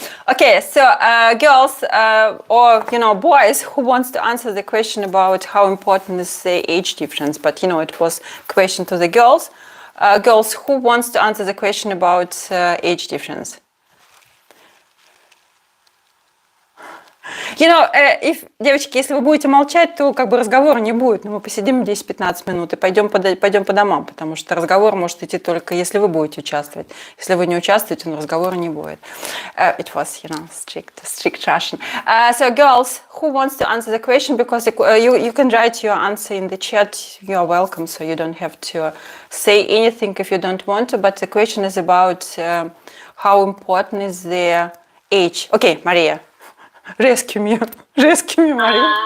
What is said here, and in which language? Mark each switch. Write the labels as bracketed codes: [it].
[en] Okay, so girls or boys who wants to answer the question about how important is the age difference, but it was a question to the girls. Girls, who wants to answer the question about age difference? [ru] Девочки, если вы будете молчать, то разговора не будет. Но мы посидим 10-15 минут и пойдем по домам, потому что разговор может идти только, если вы будете участвовать. Если вы не участвуете, но разговора не будет. [en] It was, strict Russian. So, girls, who wants to answer the question? Because you can write your answer in the chat. You are welcome, so you don't have to say anything if you don't want to. But the question is about how important is the age. Okay, Maria. Rescue me, Maria.